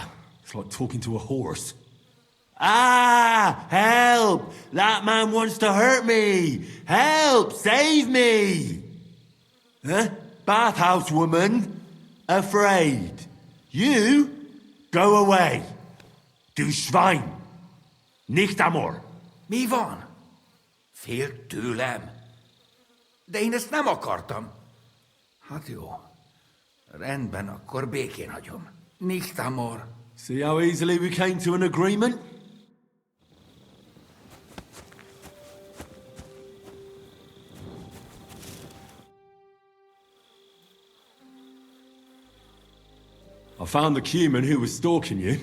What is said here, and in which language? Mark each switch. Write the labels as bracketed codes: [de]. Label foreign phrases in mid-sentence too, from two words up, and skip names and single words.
[en] It's like talking to a horse. Ah! Help! That man wants to hurt me! Help! Save me! Huh? Bathhouse woman? Afraid. You? Go away. [de] Du Schwein. Nicht amor. [hu] Mi van? Fél tőlem? De én ezt nem akartam. Hát jó. Rendben, akkor békén hagyom. [de] Nicht amor. [en] See how easily we came to an agreement? I found the Cuman who was stalking you.